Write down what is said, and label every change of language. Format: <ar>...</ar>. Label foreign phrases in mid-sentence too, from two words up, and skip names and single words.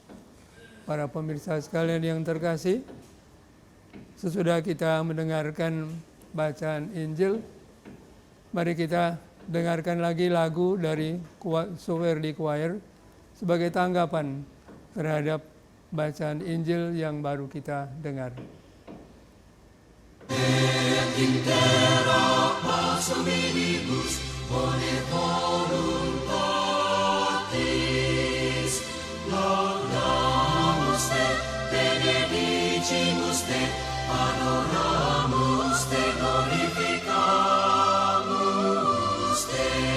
<id>Para pemirsa sekalian yang terkasih, sesudah kita mendengarkan bacaan Injil, mari kita dengarkan lagi lagu dari Sowerdi Choir sebagai tanggapan terhadap bacaan Injil yang baru kita dengar.</id> <la>Et intera pars hominibus bone voluntatis laudamus te, benedicimus te, adoramus te, glorificamus te.</la>